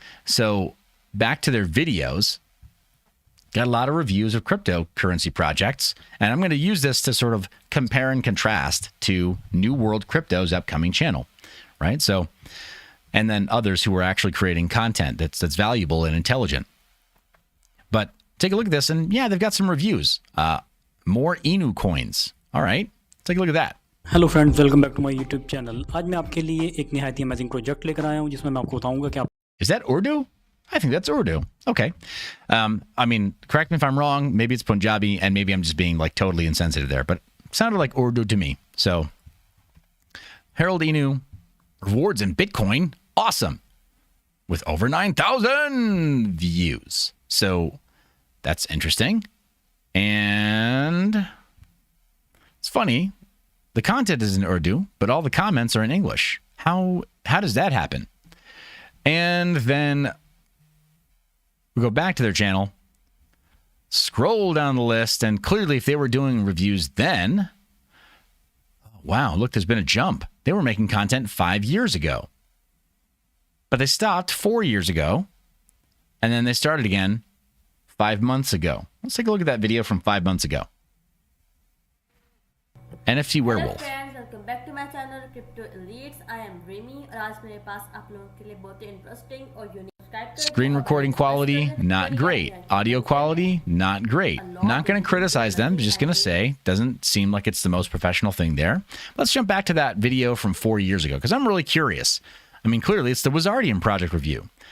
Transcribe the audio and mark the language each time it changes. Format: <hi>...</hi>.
<en>So back to their videos, got a lot of reviews of cryptocurrency projects, and I'm going to use this to sort of compare and contrast to New World Crypto's upcoming channel, right? So, and then others who are actually creating content that's valuable and intelligent. But take a look at this, and yeah, they've got some reviews. More Inu coins. All right, take a look at that.</en> <hi>Hello friends, welcome back to my YouTube channel. आज मैं आपके लिए एक निहायत ही amazing project लेकर आया हूं जिसमें मैं आपको बताऊंगा कि आप</hi> <en>Is that Urdu? I think that's Urdu. Okay. I mean, correct me if I'm wrong. Maybe it's Punjabi, and maybe I'm just being like totally insensitive there, but it sounded like Urdu to me. So, Harold Inu, rewards in Bitcoin. Awesome. With over 9,000 views. So that's interesting. And it's funny. The content is in Urdu, but all the comments are in English. How does that happen? And then we go back to their channel, scroll down the list, and clearly if they were doing reviews then, wow, look, there's been a jump. They were making content 5 years ago. But they stopped 4 years ago, and then they started again 5 months ago. Let's take a look at that video from 5 months ago. NFT Werewolf. Hello friends, welcome back to my channel Crypto Elites. I am Remy</en> <hi>और आज मेरे पास आप लोगों के लिए बहुत ही interesting और unique</hi> <en>Screen recording quality, not great. Audio quality, not great. Not going to criticize them, just going to say, doesn't seem like it's the most professional thing there. Let's jump back to that video from 4 years ago, because I'm really curious. I mean, clearly it's the Wizardian project review.</en>